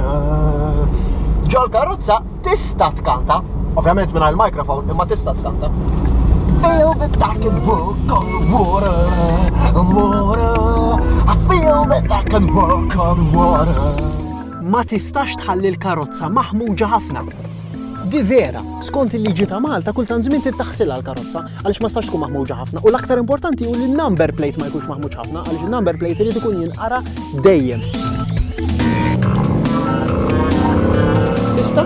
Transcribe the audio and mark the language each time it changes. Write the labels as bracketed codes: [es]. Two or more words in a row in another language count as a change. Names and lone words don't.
[mt] Ġol karozza tista' tkanta, ovvjament minn il-mikrofon imma tista' tkanta. [en] Feel that I can walk on water, on water. I feel that I can walk on water. [mt] Ma tistax tħalli l-karozza maħmuġa ħafna. Di vera, skont il-liġi ta' Malta kultant żmien tittaħsilha l-karozza għaliex ma stax tkun maħmuġa ħafna. U l-aktar importanti hu li n- [en] number plate [mt] ma jkunx maħmuġ ħafna għaliex il- [en] number plate [mt] irid ikun jinqara dejjem. Tista'?